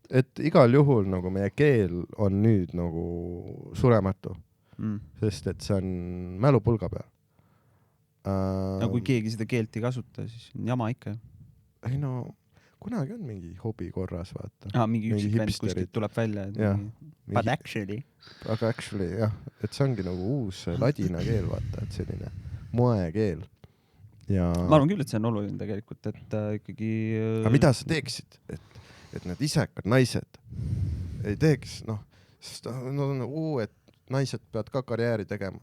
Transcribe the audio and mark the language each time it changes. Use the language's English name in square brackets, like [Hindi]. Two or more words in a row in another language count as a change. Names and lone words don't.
[Estonian] Et igal juhul nagu meie keel on nüüd nagu surematu. Sest et see on mälupulga peal. No kui keegi seda keelt ei kasuta, siis on jama ikka. Ei no, kunagi on mingi hobi korras, vaata. Mingi üksik vend kuskilt tuleb välja. [English] But actually. [Estonian] Aga actually, jah. Et see ongi nagu uus ladina keel, vaata, et selline moekeel. Ja... Ma arvan küll, et see on oluline tegelikult, et ikkagi... Aga mida sa teeksid, et need isekad naised ei teeks, noh, sest et naised peavad ka karjääri tegema.